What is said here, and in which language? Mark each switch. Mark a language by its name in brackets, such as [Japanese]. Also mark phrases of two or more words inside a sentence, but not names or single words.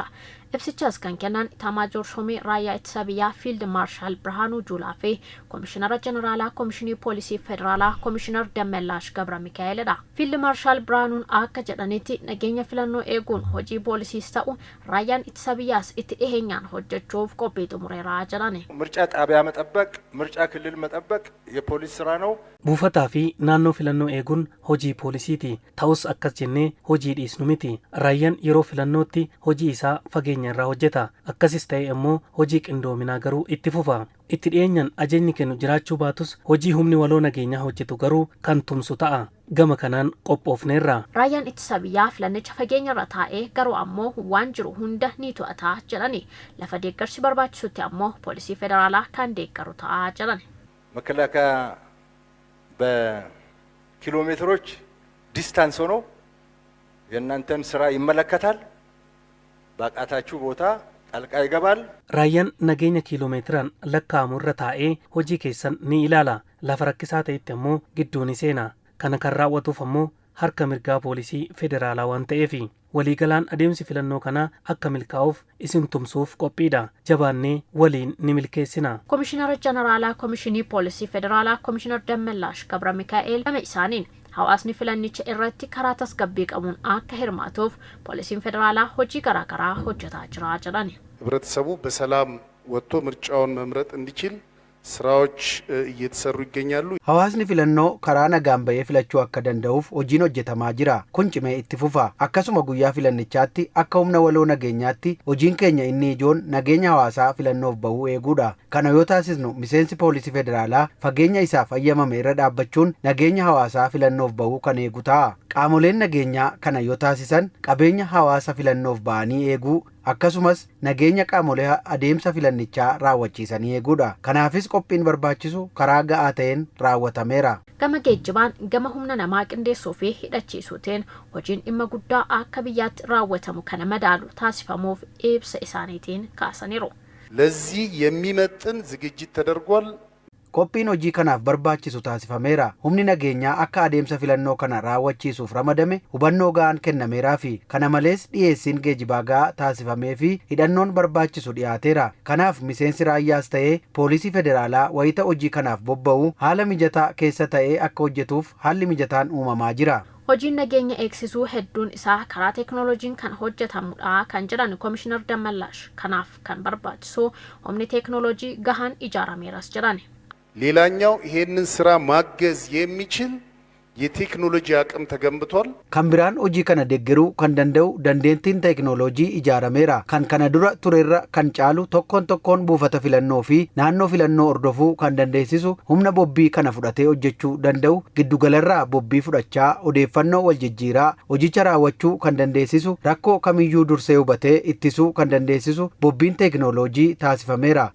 [Oromo] Ibsichas kan kennan Itamaajoor Shumee Raayyaa Ittisa Biyyaa Fiild Maarshaal Birhaanuu Juulaa fi Komishinara Jeneraalaa Komishinii Poolisii Federaalaa Komishinar Dammallaash Gabra Mikaa'eelidha. Fiild Maarshaal Birhaanuun akka jedhanitti nageenya filannoo eeguun hojii poolisiis ta'u Raayyaan Ittisa Biyyaas itti dhiheenyaan hojjechuuf qophii xumureera jedhani. [Amharic] ምርጫ ጣቢያ መጠበቅ ምርጫ ክልል መጠበቅ የፖሊስ ስራ ነው። [Oromo] buufataa fi naannoo filannoo eeguun hojii poolisiiti. Ta'us akkas jennee hojii dhiisnu miti. Raayyaan yeroo filannootti hojii isaa fageenya irraa hojjeta. Akkasis ta'e immoo hojii qindoominaa garuu itti fufa. Itti dhiyeenyaan ajajni kennu jiraachuu baatus hojii humni waloo nageenyaa hojjetu garuu kan tumsu ta'a. Gama kanaan qophoofneerra. Raayyaan Ittisa Biyyaa filannicha fageenya irra taa'ee garuu ammoo waan jiru hunda ni to'ata jedhani. Lafa deeggarsi barbaachisutti ammoo poolisii federaalaa kan deeggaru ta'a jedhani. [Amharic] መከላከያ በኪሎሜትሮች ዲስታንስ ሆኖ የእናንተን ስራ ይመለከታል። ባቃታችሁ ቦታ ጣልቃ ይገባል። [Oromo] Raayyaan nageenya kiiloomeetiraan lakkaa'amu irra taa'ee hojii keessan ni ilaala. Lafa rakkisaa ta'etti ammoo gidduu ni seena. Kana kan raawwatuuf ammoo harka mirgaa poolisii federaalaa waan ta'eefi. Waliigalaan adeemsi filannoo kanaa akka milkaa'uuf isin tumsuuf qophiidha. Jabaannee waliin ni milkeessina. Komishinara Jeneraalaa Komishinii Poolisii Federaalaa Komishinar Dammallaash Gabra Mikaa'eel gama isaaniin hawaasni filannicha irratti karaa tasgabbii qabuun akka hirmaatuuf poolisiin federaalaa hojii garaagaraa hojjetaa jira jedhani. [Amharic] ህብረተሰቡ በሰላም ወጥቶ ምርጫውን መምረጥ እንዲችል ስራዎች እየተሰሩ ይገኛሉ። [Oromo] hawaasni filannoo karaa nagaan bahee filachuu akka danda'uuf hojiin hojjetamaa jira. Kun cimee itti fufa. Akkasuma guyyaa filannichaatti akka humna waloo nageenyaatti hojiin keenya inni ijoon nageenya hawaasaa filannoof bahuu eeguudha. Kana yoo taasisnu miseensi poolisii federaalaa fageenya isaaf ayyamame irra dhaabbachuun nageenya hawaasaa filannoof bahuu kan eegu ta'a. Qaamoleen nageenyaa kana yoo taasisan qabeenya hawaasa filannoof bahanii eeguu akkasumas nageenya qaamolee adeemsa filannichaa raawwachiisanii eeguudha. Kanaafis qophiin barbaachisu karaa ga'aa ta'een raawwatameera. Gama geejjibaan gama humna namaa qindeessuu fi hidhachiisuutiin hojiin dhimma guddaa akka biyyaatti raawwatamu kana madaalu taasifamuuf ibsa isaaniitiin kaasaniiru. [Amharic] ለዚህ የሚመጥን ዝግጅት ተደርጓል። [Oromo] Qophiin hojii kanaaf barbaachisu taasifameera. Humni nageenyaa akka adeemsa filannoo kana raawwachiisuuf ramadame hubannoo ga'aan kennameeraa fi kana malees dhiyeessiin geejjibaa ga'aa taasifamee fi hidhannoon barbaachisu dhiyaateera. Kanaaf miseensi raayyaas ta'ee poolisii federaalaa wayita hojii kanaaf bobba'u haala mijataa keessa ta'ee akka hojjetuuf haalli mijataan uumamaa jira. Hojiin nageenya eegsisuu hedduun isaa karaa teeknooloojiin kan hojjetamudha kan jedhan Komishinar Dammallaash. Kanaaf kan barbaachisu humni teeknooloojii gahaan ijaarameeras jedhan. [Amharic] ሌላኛው ይሄንን ስራ ማገዝ የሚችል የቴክኖሎጂ አቅም ተገንብቷል። [Oromo] Kan biraan hojii kana deeggaruu kan danda'u dandeettiin teeknooloojii ijaarameera. Kan kana dura turerra kan caalu tokkoon buufata filannoo fi naannoo filannoo hordofuu kan dandeessisu humna bobbii kana fudhatee hojjechuu danda'u giddugalarraa bobbii fudhachaa odeeffannoo wal jijjiiraa hojicha raawwachuu kan dandeessisu rakkoo kamiyyuu dursee hubatee ittisuu kan dandeessisu bobbiin teeknooloojii taasifameera.